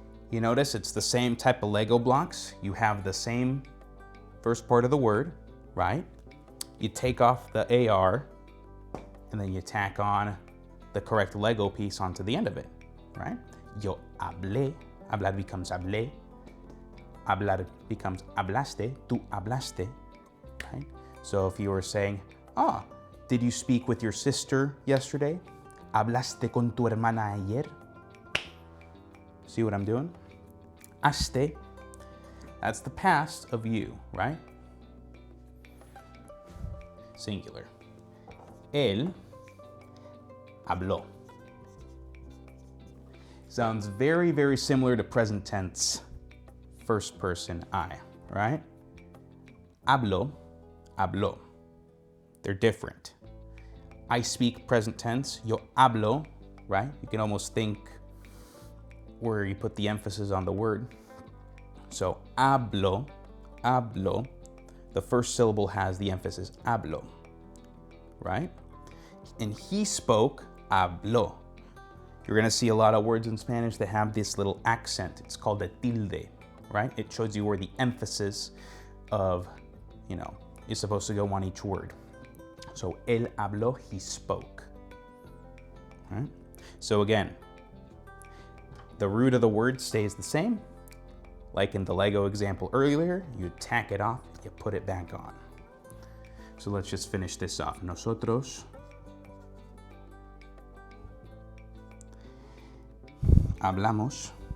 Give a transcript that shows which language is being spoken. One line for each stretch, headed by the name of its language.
English: You notice it's the same type of Lego blocks. You have the same first part of the word, right? You take off the AR and then you tack on the correct Lego piece onto the end of it, right? Yo hablé, hablar becomes hablé, hablar becomes hablaste, tú hablaste, right? So if you were saying, did you speak with your sister yesterday?
Spanish: Hablaste con tu hermana ayer?
English: See what I'm doing? Haste, that's the past of you, right?
Spanish: Singular. Él habló.
English: Sounds very, very similar to present tense, first person I, right? Hablo, habló. They're different. I speak present tense,
Spanish: yo hablo,
English: right? You can almost think where you put the emphasis on the word. So hablo, hablo, the first syllable has the emphasis hablo, right? And he spoke, habló. You're gonna see a lot of words in Spanish that have this little accent. It's called a tilde, right? It shows you where the emphasis of, is supposed to go on each word. So
Spanish: él habló,
English: he spoke, right? So again, the root of the word stays the same. Like in the Lego example earlier, you tack it off, you put it back on. So let's just finish this off.
Spanish: Nosotros hablamos.